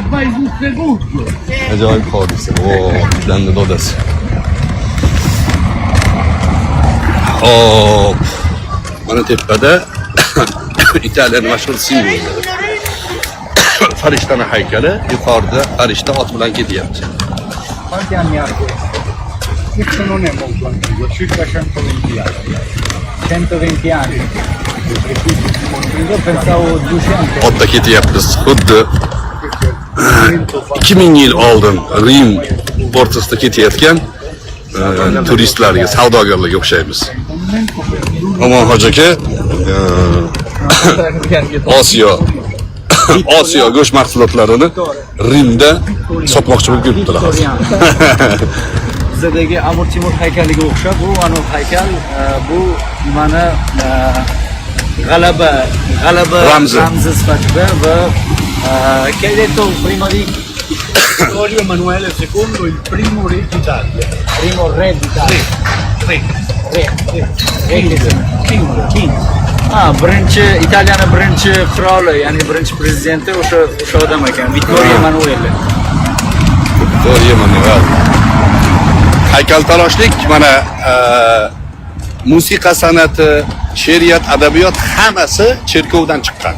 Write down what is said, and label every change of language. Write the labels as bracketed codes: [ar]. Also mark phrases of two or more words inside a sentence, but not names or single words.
[uz] Ajoyib hodisa. Bizlarni dodasi. Hop. Mana tepada Italiyaning mashhur simboli. Farishtani haykali, yuqorida farishta ot bilan ketyapti. [it] Quanti anni ha questo? Questo non è molto antico, circa 120 anni. 120 anni. Io pensavo 200. [uz] Otda ketyapmiz. Xuddi 2000 yil oldin Rim o'rtasida ketayotgan turistlarga, savdogarlarga o'xshaymiz. Omon hoji aka, Osiyo go'sht mahsulotlarini Rimda sotmoqchi bo'lib yuribdilar. Bizdagi Amir Temur haykaliga o'xshab, bu ana haykal, bu mana g'alaba ramzi sifatida va [it] che hai detto prima di Vittorio Emanuele II, il primo re d'Italia. primo re d'Italia. King. [uz] Birinchi Italiyaning birinchi qiroli, ya'ni birinchi prezidenti o'sha odam ekan, Vittorio Emanuele. Haykaltaroshlik mana musiqa san'ati, she'riyat, adabiyot hammasi cherkovdan chiqqan.